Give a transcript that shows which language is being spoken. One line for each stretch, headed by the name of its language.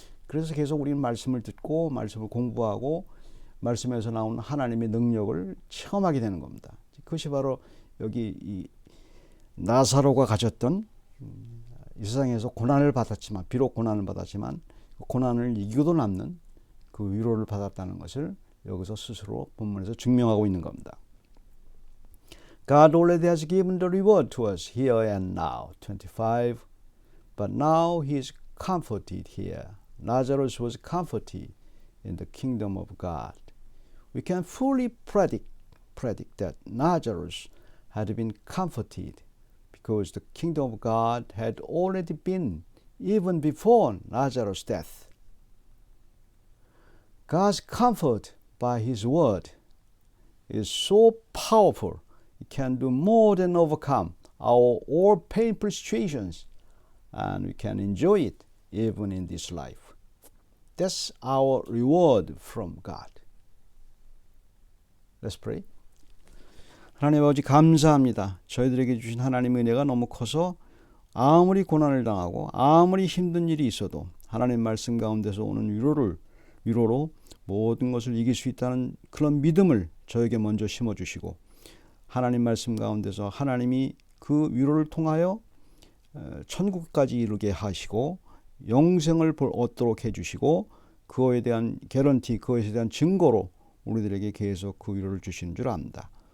Korean: 그래서 계속 우리는 말씀을 듣고 말씀을 공부하고 말씀에서 나오는 하나님의 능력을 체험하게 되는 겁니다. 그것이 바로 여기 이 나사로가 가졌던 이 세상에서 고난을 받았지만, 비록 고난을 받았지만 고난을 이기고도 남는 그 위로를 받았다는 것을 여기서 스스로 본문에서 증명하고 있는 겁니다.
English: God already has given the reward to us here and now, 25. But now he is comforted here. Lazarus was comforted in the kingdom of God. We can fully predict that Lazarus had been comforted because the kingdom of God had already been even before Lazarus' death. God's comfort by his word is so powerful. It can do more than overcome our all painful situations, and we can enjoy it even in this life. That's our reward from God. Let's pray.
Korean: 하나님 아버지 감사합니다. 저희들에게 주신 하나님의 은혜가 너무 커서 아무리 고난을 당하고 아무리 힘든 일이 있어도 하나님 말씀 가운데서 오는 위로로 모든 것을 이길 수 있다는 그런 믿음을 저에게 먼저 심어주시고, 하나님 말씀 가운데서 하나님이 그 위로를 통하여 천국까지 이르게 하시고 영생을 얻도록 해주시고, 그거에 대한 개런티, 그것에 대한 증거로 우리들에게 계속 그 위로를 주시는 줄 압니다.